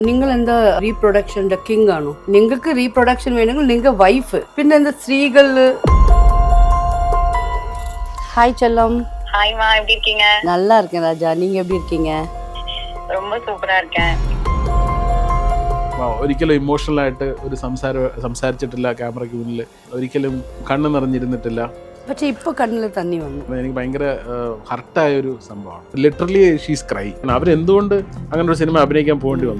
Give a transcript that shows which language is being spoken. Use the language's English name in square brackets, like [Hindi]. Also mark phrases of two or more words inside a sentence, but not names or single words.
[Malayalam] നിങ്ങൾ എന്താ റീപ്രൊഡക്ഷന്റെ കിങ് ആണോ? നിങ്ങൾക്ക് റീപ്രൊഡക്ഷൻ വേണമെങ്കിൽ നിങ്ങൾ വൈഫ്, പിന്നെ എന്താ സ്ത്രീകള്. [Tamil] ஹாய் செல்லம். ஹாய் மா, எப்படி இருக்கீங்க? நல்லா இருக்கேன் ராஜா, நீங்க எப்படி இருக்கீங்க? ரொம்ப சூப்பரா இருக்கேன். [Malayalam] ഒരിക്കലും ഇമോഷണലായിട്ട് ഒരു സംസാരിച്ചിട്ടില്ല ക്യാമറയ്ക്ക് മുന്നിൽ, ഒരിക്കലും കണ്ണ് നിറഞ്ഞിരുന്നിട്ടില്ല. പക്ഷെ ഇപ്പൊ കണ്ണിൽ തന്നി വന്നു. എനിക്ക് ഭയങ്കര ഹർട്ടായ ഒരു സംഭവമാണ്. [English] literally she's cry. [Malayalam] അവരെന്തുകൊണ്ട് അങ്ങനെ ഒരു സിനിമ അഭിനയിക്കാൻ പോകേണ്ടി വന്നു?